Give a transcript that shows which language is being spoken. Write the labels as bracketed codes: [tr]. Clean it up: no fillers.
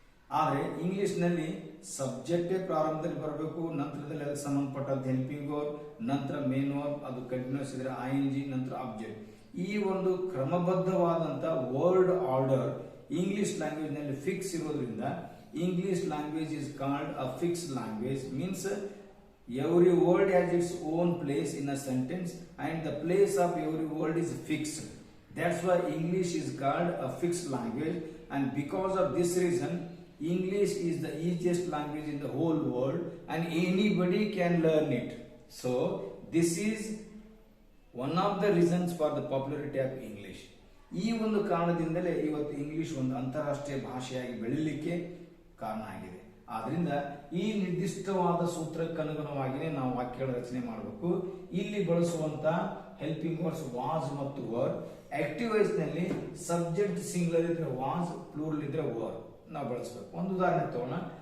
[kn] ಆದ್ರೆ ಇಂಗ್ಲಿಷ್ ನಲ್ಲಿ ಸಬ್ಜೆಕ್ಟ್ ಪ್ರಾರಂಭದಲ್ಲಿ ಬರಬೇಕು, ನಂತರದಲ್ಲಿ ಅದಕ್ಕೆ ಸಂಬಂಧಪಟ್ಟಂತ ಹೆಲ್ಪಿಂಗ್ ವರ್ಬ್, ನಂತರ ಮೇನ್ ವರ್ಬ್, ಅದು ಕಂಟಿನ್ಯೂಸ್ ಇದ್ರೆ ಐಎನ್ಜಿ, ನಂತರ ಆಬ್ಜೆಕ್ಟ್. ಈ ಒಂದು ಕ್ರಮಬದ್ಧವಾದಂತ ವರ್ಡ್ ಆರ್ಡರ್ [en] English language ನಲ್ಲಿ fix ಇರೋದ್ರಿಂದ English language is called a fix language. Means every word has its own place in a sentence and the place of every word is fixed. That's why English is called a fixed language, and because of this reason English is the easiest language in the whole world and anybody can learn it. So this is one of the reasons for the popularity of English. [kn] ಈ ಒಂದು ಕಾರಣದಿಂದಲೇ ಇವತ್ತು English ಒಂದು ಅಂತಾರಾಷ್ಟ್ರೀಯ ಭಾಷೆಯಾಗಿ ಬೆಳೀಲಿಕ್ಕೆ ಕಾರಣ ಆಗಿದೆ. ಆದ್ರಿಂದ ಈ ನಿರ್ದಿಷ್ಟವಾದ ಸೂತ್ರಕ್ಕೆ ಅನುಗುಣವಾಗಿಯೇ ನಾವು ವಾಕ್ಯಗಳ ರಚನೆ ಮಾಡಬೇಕು. ಇಲ್ಲಿ ಬಳಸುವಂತ ಹೆಲ್ಪಿಂಗ್ ವರ್ಡ್ಸ್ ವಾಸ್ ಮತ್ತು ವರ್. ಆಕ್ಟಿವ್ ವಾಯ್ಸ್ ನಲ್ಲಿ ಸಬ್ಜೆಕ್ಟ್ ಸಿಂಗುಲರ್ ಇದ್ರೆ ವಾಸ್, ಪ್ಲೂರಲ್ ಇದ್ರೆ ವರ್ ನಾವು ಬಳಸಬೇಕು. ಒಂದು ಉದಾಹರಣೆ ತಗೋಣ.